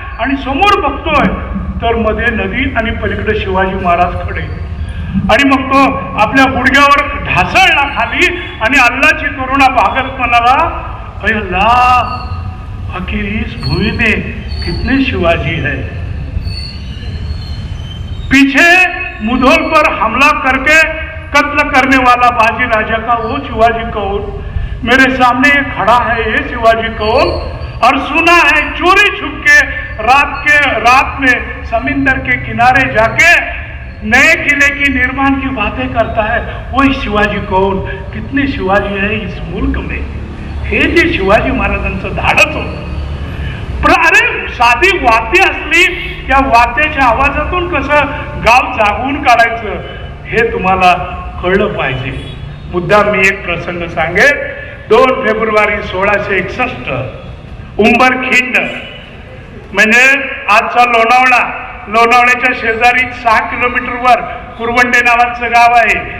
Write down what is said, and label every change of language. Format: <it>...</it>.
<mr>आणि समोर बघतोय तर मध्ये नदी आणि पलीकडे शिवाजी महाराज खडे. आणि मग तो आपल्या गुडघ्यावर ढासळला खाली आणि अल्लाची करुणा भागत म्हणाला,</mr> <hi>अय अल्लाह आखिर इस भूमि में कितने शिवाजी है. पीछे मुधोल पर हमला करके कत्ल करने वाला बाजी राजा का वो शिवाजी कौन, मेरे सामने ये खड़ा है ये शिवाजी कौन. और सुना है चोरी छुप के रात में समुंदर के किनारे जाके नए किले की निर्माण की बातें करता है, वही शिवाजी कौन. कितने शिवाजी है इस मुल्क में.</hi> <mr>हे जे शिवाजी महाराजांचं धाडच होतं. अरे साधी वाद्य असली, त्या वाद्याच्या आवाजातून कसं गाव जागवून काढायचं हे तुम्हाला कळलं पाहिजे. मुद्दा मी एक प्रसंग सांगेन. 2 फेब्रुवारी 1661 उंबरखिंड म्हणजे आजचा लोणावळा, लोणावळ्याच्या शेजारी 6 किलोमीटरवर कुरवंडे नावाचं गाव आहे</mr>